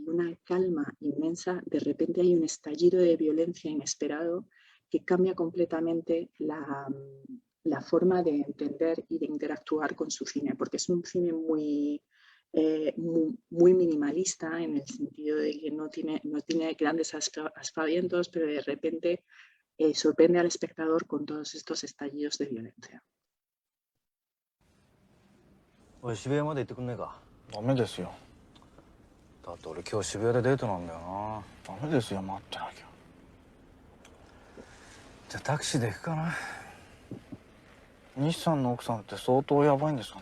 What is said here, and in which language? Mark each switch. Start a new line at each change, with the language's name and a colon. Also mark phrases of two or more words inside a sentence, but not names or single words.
Spanish: una calma inmensa, de repente hay un estallido de violencia inesperado que cambia completamente la forma de entender y de interactuar con su cine, porque es un cine muy minimalista en el sentido de que no tiene grandes aspavientos, pero de repente sorprende al espectador con todos estos estallidos de violencia.
Japanese: おい、渋谷まで行ってくんねえか。ダメですよ。だって俺今日渋谷でデートなんだよな。ダメですよ、待ってなきゃ。じゃあタクシーで行くかな。西さんの奥さんって相当やばいんですかね。